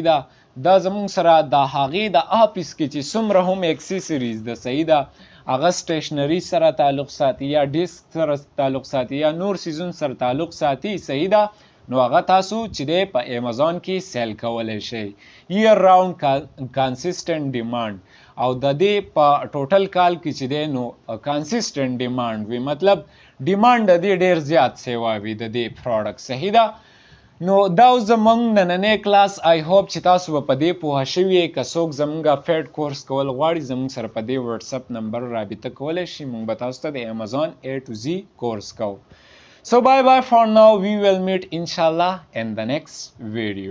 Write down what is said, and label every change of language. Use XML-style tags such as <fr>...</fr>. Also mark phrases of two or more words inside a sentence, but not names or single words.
<ps>ده دا زموږ سره د هغې د آفیس کې چې څومره هم اکسیسریز ده صحیح ده هغه سټیشنري سره تعلق ساتي یا ډیسک سره تعلق ساتي یا نور سیزون سره تعلق ساتي صحیح ده نو هغه تاسو چې دی په ایمازون کې سیل کولی شئ</ps> <en>year round consistent demand</en> <ps>او د دې په ټوټل کال کې چې دی نو</ps> <en>consistent demand</en> <ps>وي مطلب ډیمانډ د دې ډېر زیات سیوا وي د دې پروډکټ صحیح ده نو دا زمونږ نننی کلاس</ps> <en>I hope</en> <ps>چې تاسو به په دې پوهه شوي یئ که څوک زمونږ فیډ کورس کول غواړي زمونږ سره په دې وټساپ نمبر رابطه کولی شي موږ به تاسو ته د امازون</ps> <en>A to Z</en> <ps>کورس کوو</ps> <en>So bye bye for now. We will meet inshallah in the next video.</en>